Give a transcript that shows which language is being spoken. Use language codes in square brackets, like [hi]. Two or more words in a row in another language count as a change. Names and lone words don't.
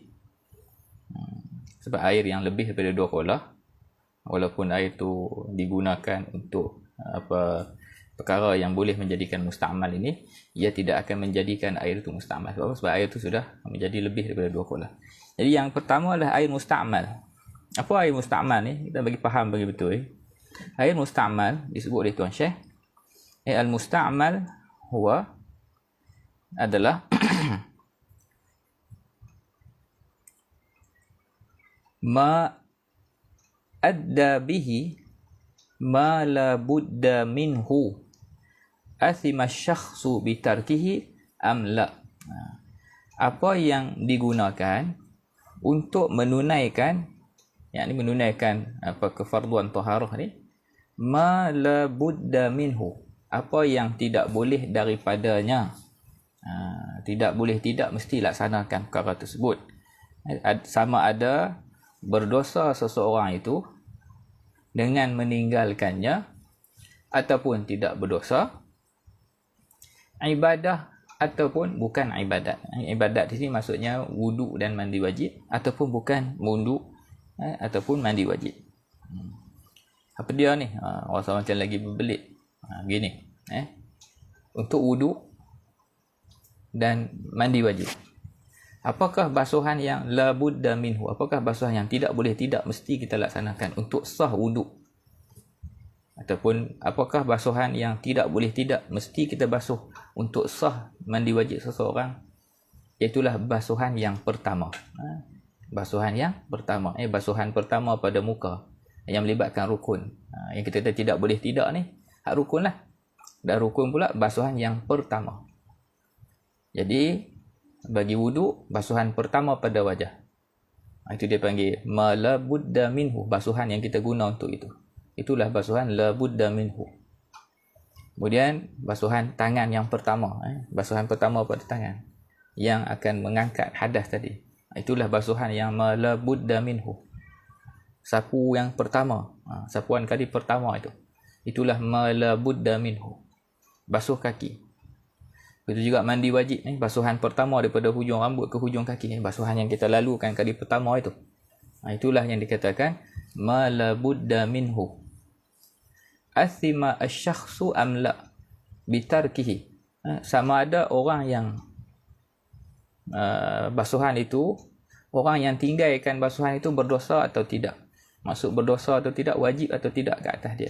[ms] Sebab air yang lebih daripada 2 kolah, walaupun air tu digunakan untuk perkara yang boleh menjadikan musta'mal ini, ia tidak akan menjadikan air itu musta'mal. Sebab air itu sudah menjadi lebih daripada 2 kolah. Jadi yang pertama adalah air musta'mal. Apa air musta'mal ni? Kita bagi faham bagi betul. Air musta'mal disebut oleh Tuan Syekh, [ar] المستعمل هو [ms] adalah [ar] ما أدى به ما لا بد منه أثم الشخص بتركه أم لا. [ms] Apa yang digunakan untuk menunaikan, yakni menunaikan kefarduan taharah ni, [ar] ما لا بد منه, [ms] apa yang tidak boleh daripadanya. Tidak boleh, tidak mesti laksanakan perkara tersebut. Sama ada berdosa seseorang itu dengan meninggalkannya ataupun tidak berdosa, ibadah ataupun bukan ibadat. Ibadat di sini maksudnya wudu dan mandi wajib, ataupun bukan wudu ataupun mandi wajib. Apa dia ni? Orang macam lagi berbelit. Gini, untuk wudu dan mandi wajib, apakah basuhan yang [ar] لا بد منه? [ms] Apakah basuhan yang tidak boleh, tidak mesti kita laksanakan untuk sah wudu? Ataupun apakah basuhan yang tidak boleh, tidak mesti kita basuh untuk sah mandi wajib seseorang? Iaitulah basuhan yang pertama. Basuhan yang pertama, basuhan pertama pada muka yang melibatkan rukun. Yang kita tidak boleh tidak ni hak rukun lah. Dan rukun pula basuhan yang pertama. Jadi bagi wudu, basuhan pertama pada wajah, itu dia panggil [ar] ما لا بد منه, [ms] basuhan yang kita guna untuk itu. Itulah basuhan [ar] لا بد منه. [ms] Kemudian basuhan tangan yang pertama, basuhan pertama pada tangan yang akan mengangkat hadas tadi, itulah basuhan yang [ar] ما لا بد منه. [ms] Sapu yang pertama, sapuan kali pertama itulah [ar] ما لا بد منه. [ms] Basuh kaki, begitu juga mandi wajib, basuhan pertama daripada hujung rambut ke hujung kaki, basuhan yang kita lalukan kali pertama itu. Itulah yang dikatakan [ar] ما لا بد منه أثم الشخص أم لا بتركه. [ms] Sama ada orang yang basuhan itu, orang yang tinggalkan basuhan itu berdosa atau tidak. Maksud berdosa atau tidak, wajib atau tidak ke atas dia.